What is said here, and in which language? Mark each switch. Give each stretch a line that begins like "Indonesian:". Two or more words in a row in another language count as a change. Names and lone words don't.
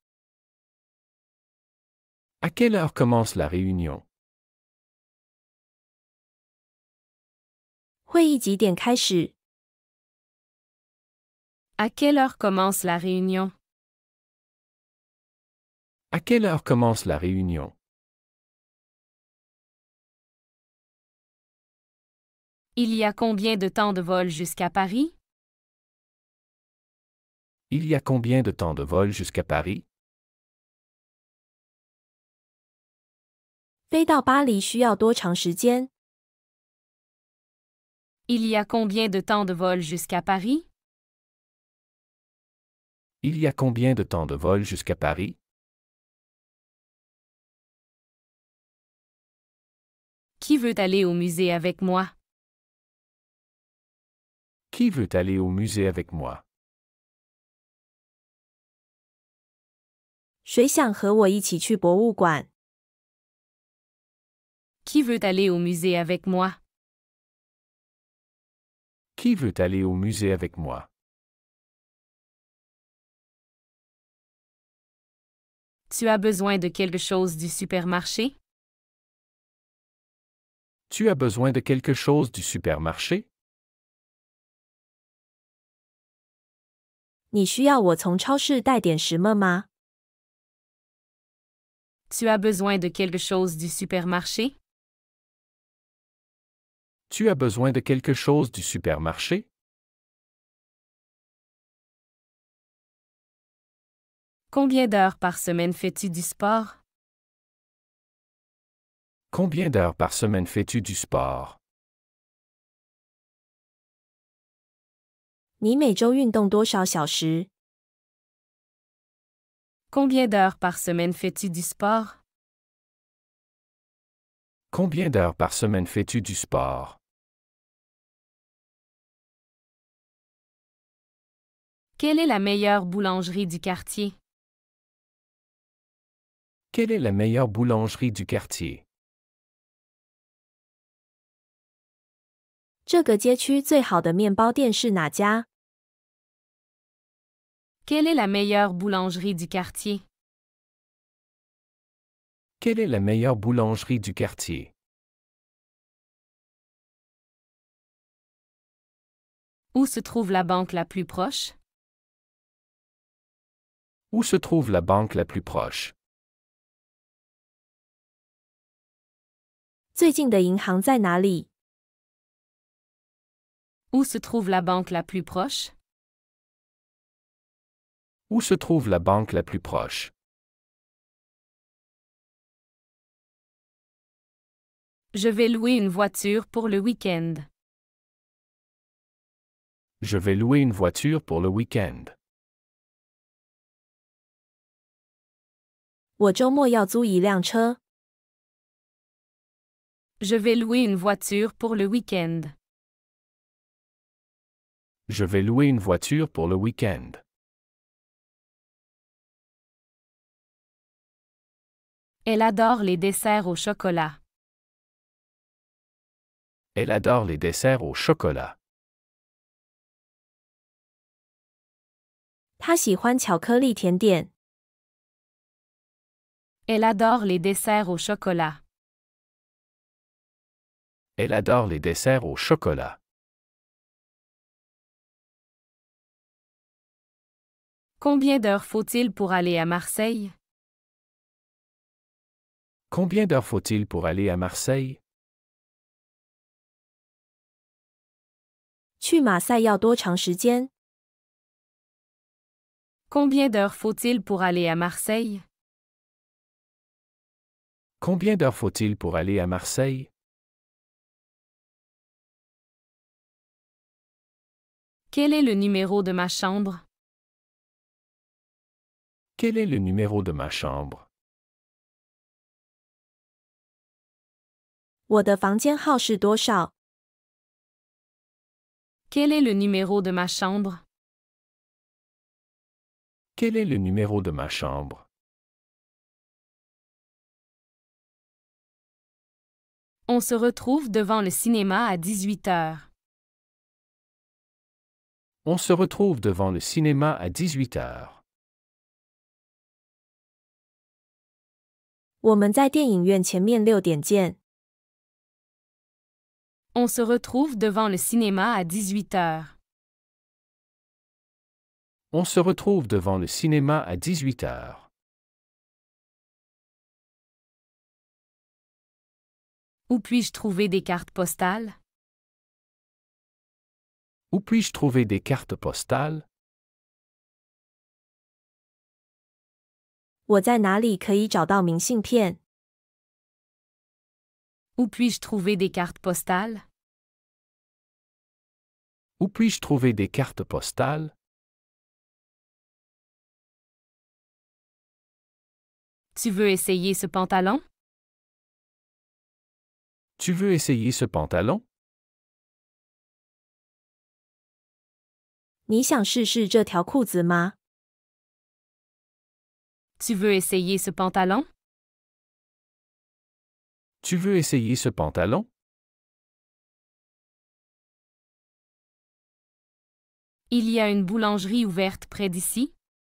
French: À quelle heure commence la réunion?
Chinese: 会议几点开始？
French: À quelle heure commence la réunion? À quelle heure commence la réunion? Il y a combien de temps de vol jusqu'à Paris? Il y a combien de temps de vol jusqu'à Paris?
Chinese: 飞到巴黎需要多长时间？
French: Il y a combien de temps de vol jusqu'à Paris? Il y a combien de temps de vol jusqu'à Paris? Qui veut aller au musée avec moi? Qui veut aller au musée avec moi?
Chinese: 谁想和我一起去博物馆？
French: Qui veut aller au musée avec moi? Qui veut aller au musée avec moi? Tu as besoin de quelque chose du supermarché? Tu as besoin de quelque chose du supermarché?
Chinese: 你需要我从超市带点什么吗？
French: Tu as besoin de quelque chose du supermarché? Tu as besoin de quelque chose du supermarché? Combien d'heures par semaine fais-tu du sport? Combien d'heures par semaine fais-tu du sport?
Chinese: 你每周运动多少小时？
French: Combien d'heures par semaine fais-tu du sport? Combien d'heures par semaine fais-tu du sport? Quelle est la meilleure boulangerie du quartier? Quelle est la meilleure boulangerie du quartier?
Chinese: 这个街区最好的面包店是哪家？
French: Quelle est la meilleure boulangerie du quartier? Quelle est la meilleure boulangerie du quartier? Où se trouve la banque la plus proche? Où se trouve la banque la plus proche?
Chinese: 最近的银行在哪里？
French: Où se trouve la banque la plus proche? Où se trouve la banque la plus proche? Je vais louer une voiture pour le week-end. Je vais louer une voiture pour le week-end.
Chinese: 我周末要租一辆车。
French: Je vais louer une voiture pour le week-end. Je vais louer une voiture pour le week-end. Elle adore les desserts au chocolat. Elle adore les desserts au chocolat.
Chinese: 他喜欢巧克力甜点。
French: Elle adore les desserts au chocolat. Elle adore les desserts au chocolat. Combien d'heures faut-il pour aller à Marseille? Combien d'heures faut-il pour aller à Marseille?
Chinese: 去马赛要多长时间？
French: Combien d'heures faut-il pour aller à Marseille? Combien d'heures faut-il pour aller à Marseille? Quel est le numéro de ma chambre? Quel est le numéro de ma chambre?
Chinese: 我的房间号是多少？
French: Quel est le numéro de ma chambre? Quel est le numéro de ma chambre? On se retrouve devant le cinéma à 18 heures. On se retrouve devant le cinéma à 18 heures.
Chinese: 我们在电影院前面6点见。
French: On se retrouve devant le cinéma à 18 heures. On se retrouve devant le cinéma à 18 heures. Où puis-je trouver des cartes postales? Où puis-je trouver des cartes postales?
Chinese: 我在哪里可以找到明信片？
French: Où puis-je trouver des cartes postales? Où puis-je trouver des cartes postales? Tu veux essayer ce pantalon? Tu veux essayer ce pantalon?
Chinese: 你想试试这条裤子吗？
French: Tu veux essayer ce pantalon? Tu veux essayer ce pantalon? Il y a une boulangerie ouverte près d'ici?